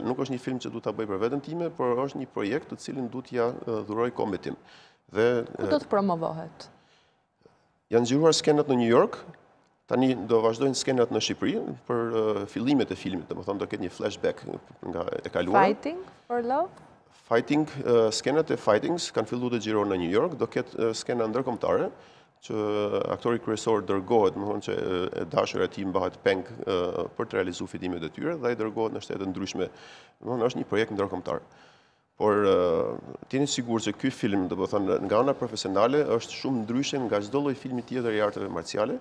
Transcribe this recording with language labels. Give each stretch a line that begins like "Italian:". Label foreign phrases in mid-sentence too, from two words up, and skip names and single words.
Albanian: Nuk është një film që du ta bëj për veten time, por është një projekt të cilin du t'ja dhuroj kombit tim. Ku do të promovohet? Janë nxjerruar skenat në New York, Tani do vazhdojnë skenat në Shqipëri për fillimet e filmit, domethënë do ketë një flashback nga e kaluara. Fighting for Love? Skenat e Fightings kanë filluar të xhirohen në New York, do ketë skena ndërkombëtare që aktori kryesor dërgohet, domethënë që e dashura e tij mbahet peng për të realizuar fitimet e tyre dhe ai dërgohet në shtete ndryshme. Domethënë është një projekt ndërkombëtar. Por t'jeni sigurt që ky film, domethënë nga ana profesionale, është shumë ndryshe nga çdo lloj filmi tjetër i arteve marciale.